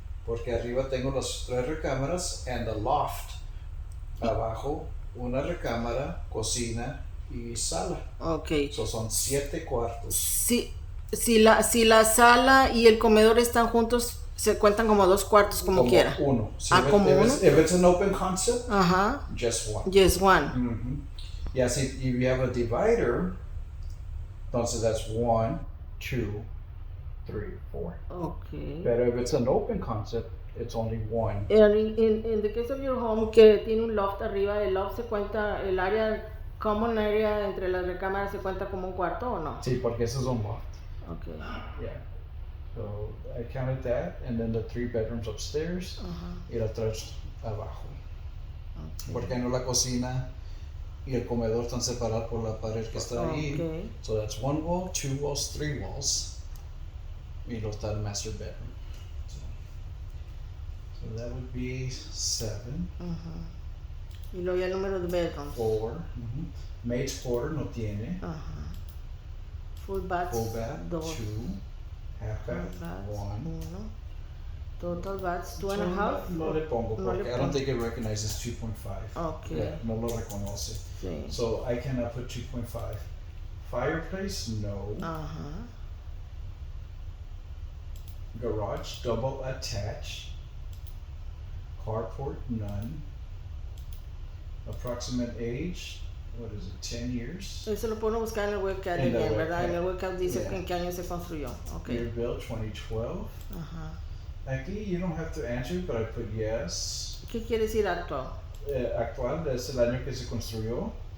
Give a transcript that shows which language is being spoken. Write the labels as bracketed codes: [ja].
[es] Porque arriba tengo las 3 recámaras [en] and the loft. [es] Abajo, una recámara, cocina y sala. [en] Ok. [es] So son 7 cuartos. Si la sala y el comedor están juntos, se cuentan como 2 cuartos, como quiera. Uno. Como uno. [en] If it's an open concept, just one. Just one. Yeah, si if you have a divider, entonces that's 1, 2, 3, 4. Okay. But if it's an open concept, it's only one. And in the case of your home, [es] que tiene un loft arriba, el loft se cuenta, el área, common area entre las recámaras se cuenta como un cuarto o no? Sí, porque eso es un loft. [en] Okay. Yeah. So I counted that, and then the 3 bedrooms upstairs [es] y las 3 abajo. [en] Okay. [es] Porque no la cocina y el comedor están separados por la pared que está ahí. [en] So that's 1 wall, 2 walls, 3 walls. [es] Y lo está el master bedroom. [en] So that would be 7. [es] Y luego ya el número de bedrooms. 4. Maid's quarter no tiene. [en] Full bath, 2. 2. Half bath, 1. Total baths, 2.5. [es] No le pongo porque [en] I don't think it recognizes 2.5. Okay. [es] Yeah, no lo reconoce. Sí. [en] So I cannot put 2.5. Fireplace, no. Garage, double attached. Carport, none. Approximate age, what is it, 10 years? [es] Eso lo puedo buscar en el webcam, ¿verdad? En el webcam dice en qué año se construyó. [en] Okay. Year built 2012. Aquí you don't have to answer, but I put yes. [es] ¿Qué quiere decir actual? Actual es el año que se construyó.